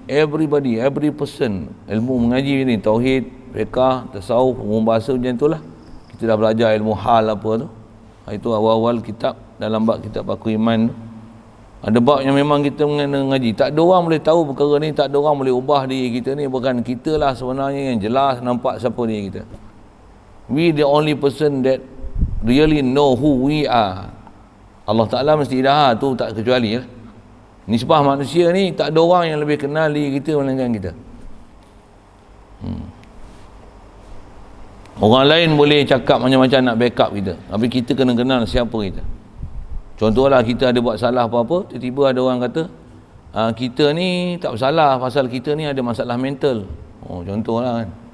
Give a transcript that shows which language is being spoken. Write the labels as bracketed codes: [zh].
[en] Everybody, every person, [ms] ilmu mengaji ni, tauhid, fiqh, tasawuf, umum bahasa macam tu lah. Kita dah belajar ilmu hal apa tu. Itu awal-awal kitab, dalam bab kitab Paku Iman tu. Ada bab yang memang kita mengenai ngaji. Tak ada orang boleh tahu perkara ni, tak ada orang boleh ubah diri kita ni. Bukan kita lah sebenarnya yang jelas nampak siapa diri kita. [en] We the only person that really know who we are. [ms] Allah Ta'ala mesti dah, tu tak kecuali lah. Nisbah manusia ni, tak ada orang yang lebih kenal diri kita melainkan kita. Orang lain boleh cakap macam-macam nak backup kita, tapi kita kena kenal siapa kita. Contohlah kita ada buat salah apa-apa, tiba-tiba ada orang kata kita ni tak bersalah pasal kita ni ada masalah mental. Contohlah kan.